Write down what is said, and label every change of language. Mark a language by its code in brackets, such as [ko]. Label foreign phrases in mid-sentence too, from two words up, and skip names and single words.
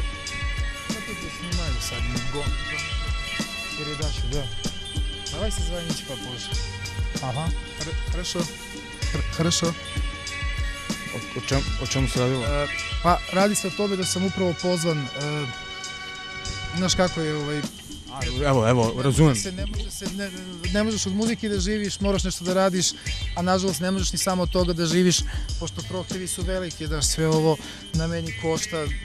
[ru] Мы тут снимали с одним передачу, да. Давай созвоните попозже. Ага. Хорошо. Хорошо. [sr] O čemu se radilo? Pa, radi se o tome da sam upravo pozvan, znaš kako je Evo, razumem. Ne možeš od muzike da živiš, moraš nešto da radiš, a nažalost ne možeš ni samo od toga da živiš, pošto prohtjevi su veliki, da sve ovo na meni košta.